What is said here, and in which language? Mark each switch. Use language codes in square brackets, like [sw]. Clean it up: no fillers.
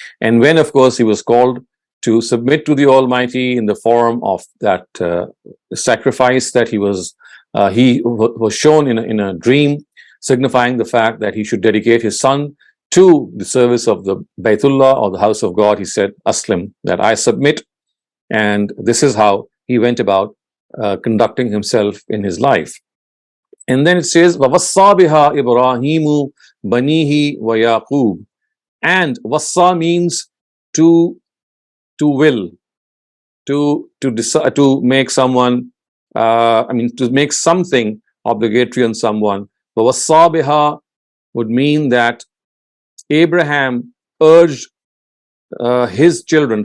[en] And when, of course, he was called to submit to the Almighty in the form of that sacrifice that he was shown in a dream, signifying the fact that he should dedicate his son to the service of the Baytullah, or the house of God. He said, Aslim, that I submit. And this is how he went about conducting himself in his life. And then it says, [ar] وَوَصَّى بِهَا إِبْرَاهِيمُ بَنِيهِ وَيَعْقُوبُ. [en] And wassa means to will, to decide, to make someone, to make something obligatory on someone. But wassa biha would mean that Abraham urged his children.